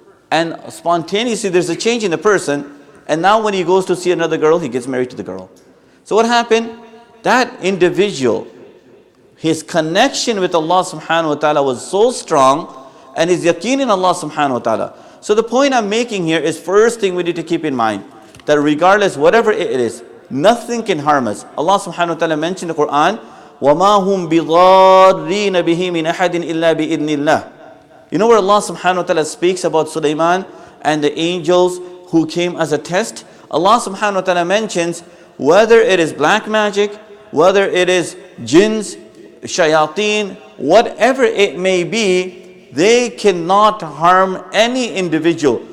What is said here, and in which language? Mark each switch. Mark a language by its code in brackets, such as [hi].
[en] And spontaneously there's a change in the person, and now when he goes to see another girl, he gets married to the girl. So what happened? That individual, his connection with Allah subhanahu wa ta'ala was so strong, and his yaqeen in Allah subhanahu wa ta'ala. So the point I'm making here is, first thing we need to keep in mind, that regardless, whatever it is, nothing can harm us. Allah subhanahu wa ta'ala mentioned in the Quran, [ar] وَمَا هُمْ بِضَارِّينَ بِهِ مِنْ أَحَدٍ إِلَّا بِإِذْنِ اللَّهِ. [en] You know where Allah subhanahu wa ta'ala speaks about Sulaiman and the angels who came as a test? Allah subhanahu wa ta'ala mentions, whether it is black magic, whether it is jinns, shayateen, whatever it may be, they cannot harm any individual.